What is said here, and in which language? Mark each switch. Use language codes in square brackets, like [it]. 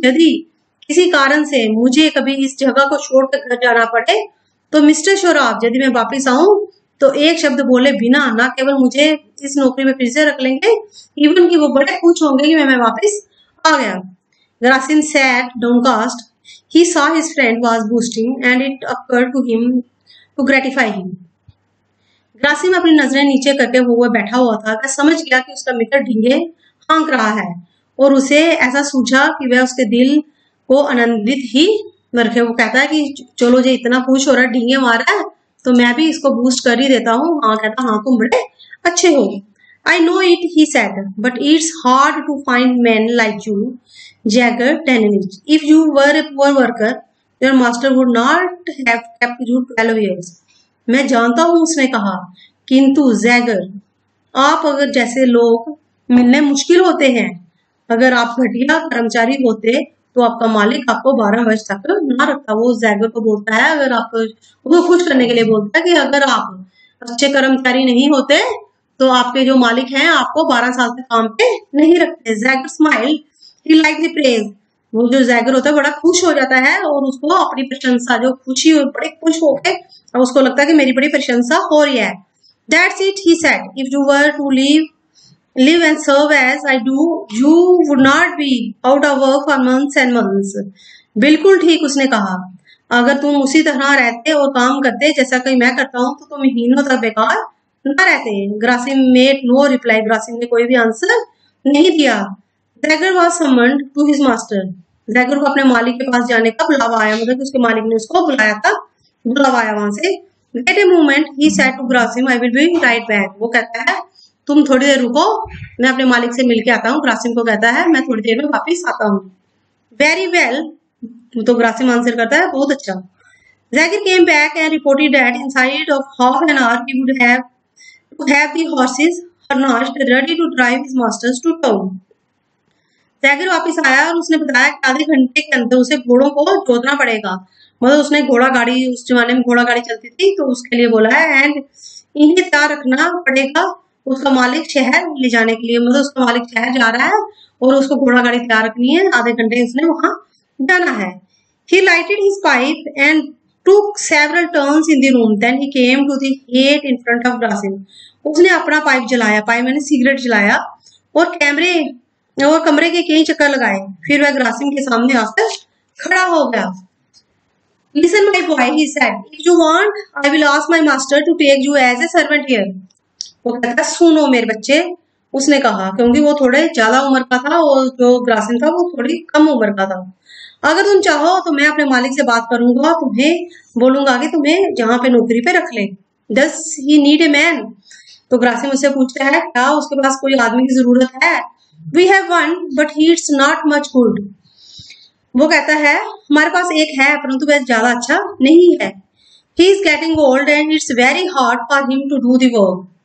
[hi] यदि किसी कारण से मुझे कभी इस जगह को छोड़कर घर जाना पड़े, तो मिस्टर शराब, यदि मैं वापस आऊं तो एक शब्द बोले बिना ना केवल मुझे इस नौकरी में फिर से रख लेंगे, इवन कि वो बड़े खुश होंगे कि मैं वापस आ गया। [en] Grasim sat downcast. He saw his friend was boasting and it occurred to him to gratify him. [hi] Grasim अपनी नजरें नीचे करके वो बैठा हुआ था। वह समझ गया कि उसका मित्र ढींगे हाँक रहा है और उसे ऐसा सूझा कि वह उसके दिल को आनंदित ही रखे। वो कहता है कि चलो जो इतना खुश हो रहा है, ढींगे मार रहा है, तो मैं भी इसको बूस्ट कर ही देता हूँ। हाँ कहता, हाँ तुम बड़े अच्छे हो। [en] I know it, he said, but it's hard to find men like you, Jagger Danilich. If you were a poor worker, your master would not have kept you 12 years. [hi] मैं जानता हूँ, उसने कहा, किंतु जैगर, आप अगर जैसे लोग मिलने मुश्किल होते हैं। अगर आप घटिया कर्मचारी होते तो आपका मालिक आपको 12 वर्ष तक ना रखता। वो जैगर को बोलता है, अगर आप उसको खुश करने के लिए बोलता है कि अगर आप अच्छे कर्मचारी नहीं होते तो आपके जो मालिक हैं आपको 12 साल तक काम पे नहीं रखते। Jaeger [en] Smile, he like the praise. [hi] वो जो जैगर होता है बड़ा खुश हो जाता है और उसको अपनी प्रशंसा, जो खुशी हो, बड़े खुश होके और उसको लगता है कि मेरी बड़ी प्रशंसा हो रही है। [en] That's it, he said. If you were to live and serve as I do, you would not be out of work for months and months. [hi] बिल्कुल ठीक, उसने कहा, अगर तुम उसी तरह रहते और काम करते जैसा कि मैं करता हूँ तो तुम महीनों तक बेकार न रहते। Grasim [en] Made no reply. [hi] Grasim ने कोई भी आंसर नहीं दिया। Jaeger [en] Was summoned to his master. [hi] Jaeger को अपने मालिक के पास जाने का बुलावा आया, मतलब उसके मालिक ने उसको बुलाया था, बुलावा आया वहां से। [en] Wait a moment, he said to Grasim, I will be right back. [hi] वो कहता है तुम थोड़ी देर रुको, मैं अपने मालिक से मिलके आता हूँ। ग्रासिम को कहता है मैं थोड़ी देर में वापिस आता हूँ। [en] very well, [hi] तो ग्रासिम आंसर करता है बहुत अच्छा। [en] Zagir came back and reported that inside of half an hour he would have the horses harnessed ready to drive his masters to town. [hi] Jaeger वापस आया और उसने बताया कि आधे घंटे के अंदर उसे घोड़ों को जोतना पड़ेगा। मतलब उसने घोड़ा गाड़ी, उस जमाने में घोड़ा गाड़ी चलती थी, तो उसके लिए बोला है। एंड इन्हें तैयार रखना पड़ेगा उसका मालिक शहर ले जाने के लिए। मतलब उसका मालिक शहर जा रहा है और उसको घोड़ा गाड़ी तैयार रखनी है, आधे घंटे उसने वहां जाना है। [en] He lighted his pipe and took several turns in the room. Then he came to the gate in front of Grasim. [hi] उसने अपना पाइप जलाया, पाइप मैंने सिगरेट जलाया और कमरे के कई चक्कर लगाए। फिर वह ग्रासिम के सामने आकर खड़ा हो गया। [en] Listen, my boy, he said. If you want, I will ask my master to take you as a servant here. [hi] वो कहता सुनो मेरे बच्चे, उसने कहा, क्योंकि वो थोड़े ज्यादा उम्र का था और जो ग्रासिम था वो थोड़ी कम उम्र का था। अगर तुम चाहो तो मैं अपने मालिक से बात करूंगा, तुम्हें बोलूंगा कि तुम्हें जहां पे नौकरी पे रख ले। [en] Does he need a man? [hi] तो ग्रासिम उससे पूछता है क्या उसके पास कोई आदमी की जरूरत है? [en] We have one, but he's not much good. [hi] वो कहता है हमारे पास एक है परंतु वह ज्यादा अच्छा नहीं है। [en] He is getting old and it's very hard for him to do the work.